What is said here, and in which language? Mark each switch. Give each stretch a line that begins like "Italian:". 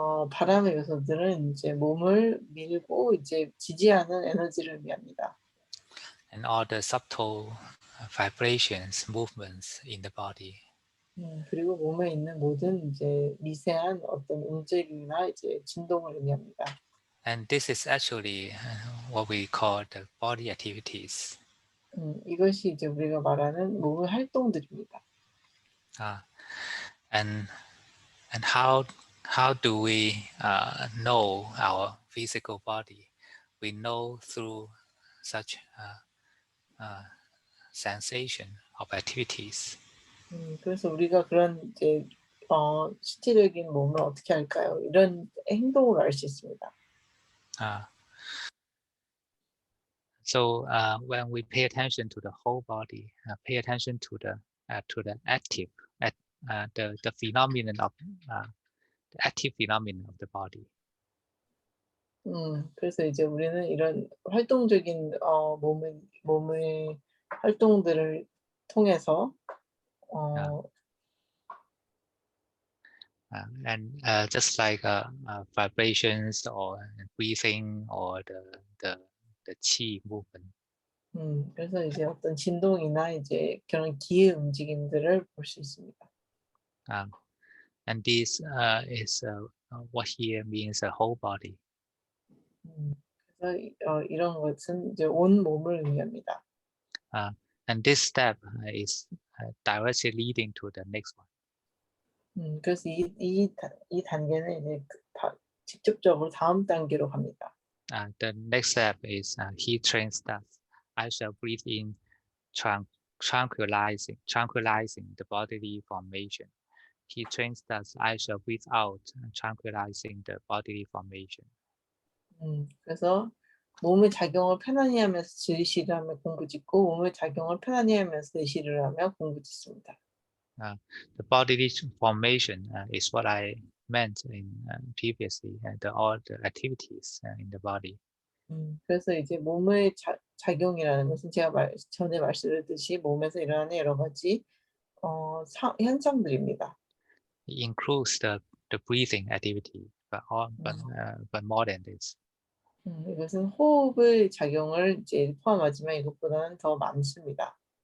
Korean: 바람의 요소들은 이제 몸을 밀고 이제 지지하는 에너지를 의미합니다.
English: And all the subtle vibrations, movements in the body.
Korean: 그리고 몸에 있는 모든 이제 미세한 어떤 움직임이나 이제 진동을 의미합니다.
English: And this is actually what we call the body activities.
Korean: 이것이 이제 우리가 말하는 몸의 활동들입니다.
English: And how do we know our physical body? We know through such sensation of activities.
Korean: 그래서 우리가 그런 이제 실질적인 몸을 어떻게 할까요? 이런 행동으로 알 수 있습니다.
English: So when we pay attention to the whole body, pay attention to the active, the phenomenon of the active phenomenon of the body.
Korean: 그래서 이제 우리는 이런 활동적인 몸의 활동들을 통해서
English: and just like vibrations or breathing or the qi movement.
Korean: 그래서 이제 어떤 진동이나 이제 그런 기의 움직임들을 볼 수 있습니다.
English: And this is what here means a whole body.
Korean: 그래서 이런 것은 이제 온 몸을 의미합니다.
English: And this step is directly leading to the next one.
Korean: 그래서 이 단계는 이제 직접적으로 다음 단계로 갑니다.
English: The next step is he trains us. I shall breathe in, tranquilizing the bodily formation. He trains us. I shall breathe out, tranquilizing the bodily formation.
Korean: 그래서 몸의 작용을 편안히 하면서 의시를 하며 공부 짓고 몸의 작용을 편안히 하면서 의시를 하며 공부 짓습니다.
English: The bodily formation is what I meant in previously, all the activities in the body.
Korean: 그래서 이제 몸의 작용이라는 것은 제가 전에 말씀드렸듯이 몸에서 일어나는 여러 가지 현상들입니다.
English: It includes the breathing activity, but more than this.
Korean: 이것은 호흡의 작용을 이제 포함하지만 이것보다는 더 많습니다.